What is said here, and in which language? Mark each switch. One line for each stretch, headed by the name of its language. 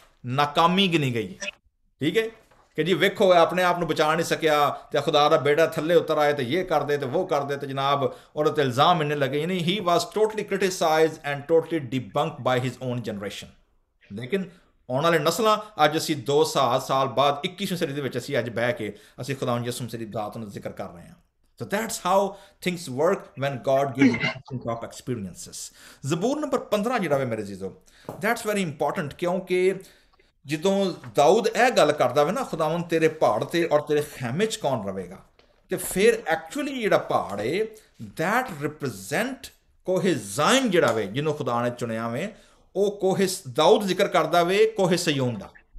Punjabi: ਨਾਕਾਮੀ ਗਿਣੀ ਗਈ ਹੈ। ਠੀਕ ਹੈ, ਕਿ ਜੀ ਵੇਖੋ ਆਪਣੇ ਆਪ ਨੂੰ ਬਚਾ ਨਹੀਂ ਸਕਿਆ ਤੇ ਖੁਦਾ ਦਾ ਬੇਟਾ ਥੱਲੇ ਉਤਰ ਆਏ ਤੇ ਇਹ ਕਰਦੇ ਤੇ ਉਹ ਕਰਦੇ ਤੇ ਜਨਾਬ ਉਹਦੇ ਤੇ ਇਲਜ਼ਾਮ ਇੰਨੇ ਲੱਗੇ।
English: ਯਾਨੀ he was totally criticised and totally debunked by his own generation.
Punjabi: ਲੇਕਿਨ ਆਉਣ ਵਾਲੇ ਨਸਲਾਂ ਅੱਜ ਅਸੀਂ 200 ਸਾਲ ਬਾਅਦ 21ਵੀਂ ਸਦੀ ਦੇ ਵਿੱਚ ਅਸੀਂ ਅੱਜ ਬਹਿ ਕੇ ਅਸੀਂ ਖੁਦਾਵੰਦ ਯਿਸੂ ਮਸੀਹ ਦੀ ਦਾਤ ਨੂੰ ਜ਼ਿਕਰ ਕਰ ਰਹੇ ਹਾਂ।
English: So that's how things work when God gives us top experiences.
Punjabi: ਜ਼ਬੂਰ number 15 ਜਿਹੜਾ ਵੇ ਮੇਰੇ ਜੀਜ਼ੋ,
English: that's very important,
Punjabi: ਕਿਉਂਕਿ ਜਦੋਂ ਦਾਊਦ ਇਹ ਗੱਲ ਕਰਦਾ ਵੇ ਨਾ ਖੁਦਾਵੰਦ ਤੇਰੇ ਪਹਾੜ ਤੇ ਔਰ ਤੇਰੇ ਖੈਮੇ 'ਚ ਕੌਣ ਰਵੇਗਾ, ਤੇ ਫਿਰ ਐਕਚੁਅਲੀ ਜਿਹੜਾ ਪਹਾੜ ਏ
English: that represent
Punjabi: ਕੋਹੇ ਜ਼ਾਇਨ ਜਿਹੜਾ ਵੇ ਜਿਹਨੂੰ ਖੁਦਾ ਨੇ ਚੁਣਿਆ ਵੇ, ਉਹ ਕੋਹੇ ਦਾਊਦ ਜ਼ਿਕਰ ਕਰਦਾ ਵੇ ਕੋਹੇ ਸਿਯੋਨ ਦਾ।